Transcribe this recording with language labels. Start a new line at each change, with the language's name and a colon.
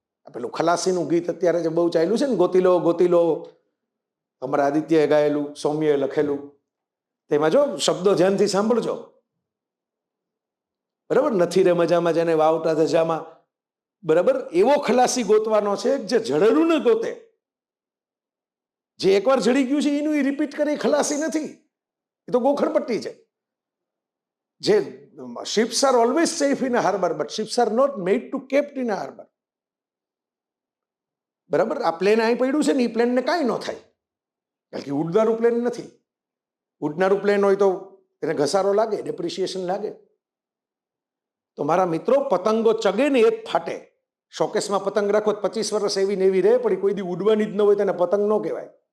Gujarati: આ પેલું ખલાસીનું ગીત અત્યારે જે બહુ ચાલ્યું છે ને, ગોતી લો ગોતી લો, અમારા આદિત્યએ ગાયેલું, સૌમ્યએ લખેલું, તેમાં જો શબ્દો ધ્યાનથી સાંભળજો, બરાબર? નથી રે મજામાં જેને વાવટા ધજામાં, બરાબર? એવો ખલાસી ગોતવાનો છે જે જડેલું ન ગોતે. જે એકવાર જડી ગયું છે એનું એ રિપીટ કરે, ખલાસી નથી, એ તો ગોખણપટ્ટી છે.
English: જે ships are always safe in a harbor, but ships are not made to kept in a harbor.
Gujarati: બરાબર? આ પ્લેન અહીં પડ્યું છે ને, એ પ્લેનને કાંઈ ન થાય, કારણ કે ઉડનારું પ્લેન નથી. ઉડનારું પ્લેન હોય તો એને ઘસારો લાગે, ડેપ્રિસિએશન લાગે. તો મારા મિત્રો, પતંગો ચગે ને એ જ ફાટે. શોકેસમાં પતંગ રાખો 25 વર્ષ એવી ને એવી રહે, પણ કોઈ દી ઉડવાની જ ન હોય તેને પતંગ ન કહેવાય.